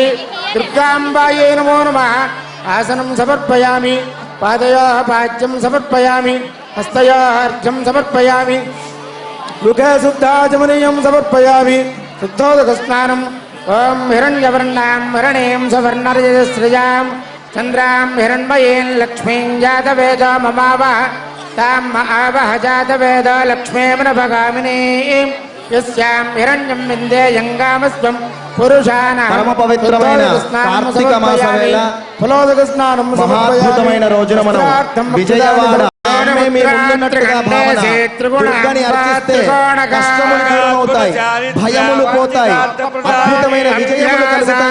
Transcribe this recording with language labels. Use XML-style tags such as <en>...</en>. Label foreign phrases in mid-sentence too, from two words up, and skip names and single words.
<sa>दुर्गाम्बायै नमो नमः आसनं समर्पयामि पादयोः पाद्यं समर्पयामि हस्तयोः अर्घ्यं समर्पयामि मुखे शुद्धाचमनीयं समर्पयामि शुद्धोदकस्नानम् ॐ हिरण्यवर्णां हरणीं सवर्णरजतस्रजां चन्द्रां हिरण्मयीं लक्ष्मीं जातवेदो ममावह तां आवह जातवेदो लक्ष्मीं यस्यां हिरण्यं विन्देयङ्गामस्त्वं పురుషానాం</sa> <te>పరమ పవిత్రమైన కార్తీక మాస వేళ</te> <sa>ఫలోదకస్నానం</sa> <te>మహాద్భుతమైన రోజున మనం విజయవాడ మీ ముందున్నట్టుగా భావన దుర్గని అర్చిస్తే కష్టములు దూరం అవుతాయి, భయములు పోతాయి, అద్భుతమైన విజయములు కలుగుతాయి.</te>